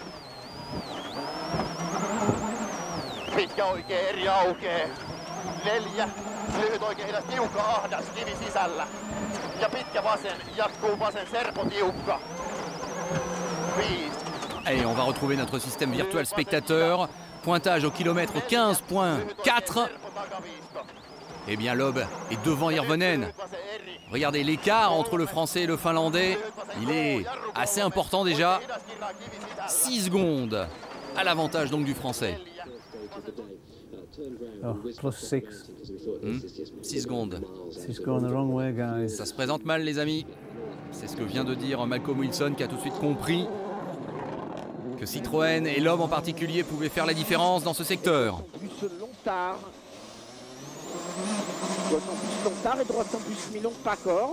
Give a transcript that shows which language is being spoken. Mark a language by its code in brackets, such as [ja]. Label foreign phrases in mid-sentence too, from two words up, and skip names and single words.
[fi] Pitkä oikein eri aukee. 4. Lyhyt oikein hidas tiukka ahdas kivi sisällä. Ja pitkä vasen jatkuu vasen serpo tiukka. 5. [fr] Allez, on va retrouver notre système virtuel spectateur. Pointage au kilomètre 15.4. Eh bien, Loeb est devant Hirvonen. Regardez l'écart entre le français et le finlandais. Il est assez important déjà. 6 secondes à l'avantage donc du français. Oh, plus 6. 6 secondes. [en] It's going the wrong way, guys. [fr] Ça se présente mal, les amis. C'est ce que vient de dire Malcolm Wilson qui a tout de suite compris que Citroën et Loeb en particulier pouvaient faire la différence dans ce secteur. Gauche en plus Lontard et droite en plus Milon pas corde.